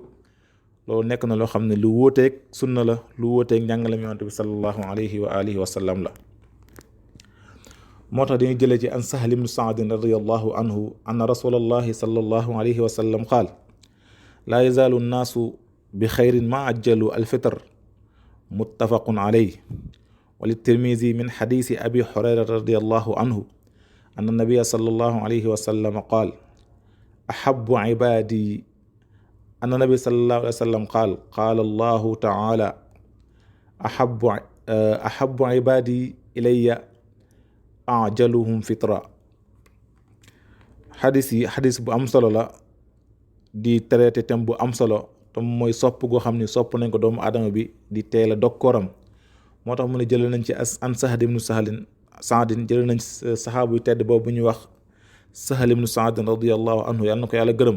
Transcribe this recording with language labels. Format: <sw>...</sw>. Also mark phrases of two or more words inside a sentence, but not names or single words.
<wo>loolu nekk na loo xam ne lu wóoteeg sunna la, lu wóoteeg njàngaleem yonent bi</wo> <ar>صلى الله عليه وعلى آله وسلم</ar> <wo>la. moo tax dañuy jëlee ci</wo> <ar>عن سهل بن سعد رضي الله عنه أن رسول الله صلى الله عليه وسلم قال لا يزال الناس بخير ما عجلوا الفطر متفق عليه. وللترمذي من حديث أبي هريرة رضي الله عنه أن النبي صلى الله عليه وسلم قال أحب عبادي أن النبي صلى الله عليه وسلم قال الله تعالى أحب عبادي إلي أعجلهم فطرا.</ar> <wo>xadis bu am solo la di</wo> <fr>traité thème</fr> <wo>bu am solo te mooy sopp goo xam ni sopp nañ ko doomu aadama bi di teel a dog kooram. moo tax mu ne jëlee nañ ci an Sahl ibnu Saadin jëlee nañ saxaabu yu tedd boobu ñuy wax Sahl ibnu Saadin</wo> <ar>رضي الله عنه,</ar> <wo>yàlla na ko yàlla gërëm.</wo>